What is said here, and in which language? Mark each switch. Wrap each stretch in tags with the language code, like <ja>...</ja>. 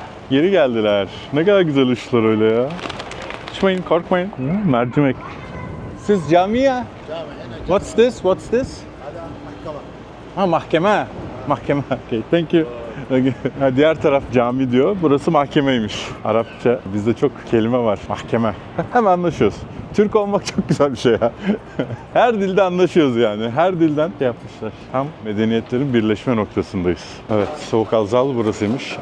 <tr>Geri geldiler. Ne kadar güzel ışıklar öyle ya. Uçmayın, korkmayın. Mercimek. Siz camiye?</tr> <en>What's this? Mahkeme. Mahkeme. Okay, thank you.</en> <tr>Ha, diğer taraf cami diyor. Burası mahkemeymiş. Arapça bizde çok kelime var. Mahkeme. Hemen anlaşıyoruz. Türk olmak çok güzel bir şey ya. Her dilde anlaşıyoruz yani. Her dilden yapmışlar. Tam medeniyetlerin birleşme noktasındayız. Evet, Soğuk Alzal burasıymış.</tr>